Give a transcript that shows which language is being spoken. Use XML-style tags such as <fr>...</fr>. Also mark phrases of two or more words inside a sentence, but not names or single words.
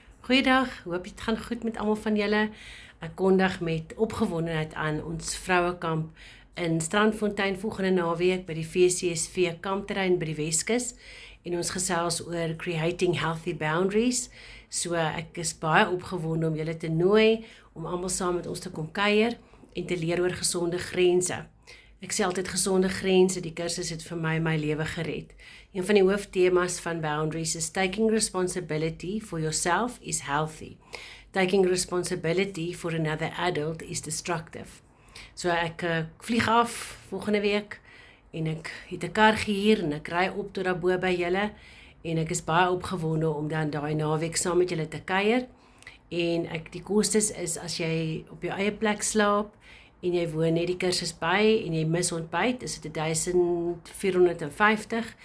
<af>Goeiedag, hoop dit gaan goed met almal van julle. Ek kondig met opgewondenheid aan ons vrouekamp in Strandfontein volgende naweek by die VCSV kampterrein by die Weskus en ons gesels oor</af> <en>creating healthy boundaries.</en> <af>So ek is baie opgewonde om julle te nooi om almal saam met ons te kom kuier en te leer oor gesonde grense. Ek sê altyd gesonde grense, die kursus het vir my lewe gered. Een van die hooftemas van</af> <en>boundaries is taking responsibility for yourself is healthy. Taking responsibility for another adult is destructive.</en> <af>So ek vlieg af volgende week en ek het 'n kar gehuur en ek ry op tot daarbo by julle en ek is baie opgewonde om dan daai naweek saam met julle te kuier. En die kostes is as jy op jou eie plek slaap en jy woon net die kursus by en jy mis ontbyt, is dit 1450.</af>